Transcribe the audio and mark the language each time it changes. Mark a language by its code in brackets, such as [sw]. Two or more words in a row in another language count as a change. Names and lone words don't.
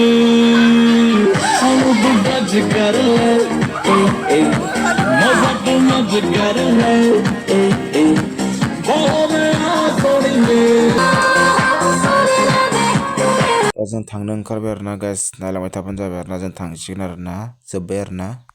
[hi] हम तो बच कर ले मजा तो मच कर ले [brx] जों थांनो ओंखारबाय आरोना गाइस नायलांबाय थाबानो जाबाय आरोना जों थांसिगोन आरोना जोब्बाय आरोना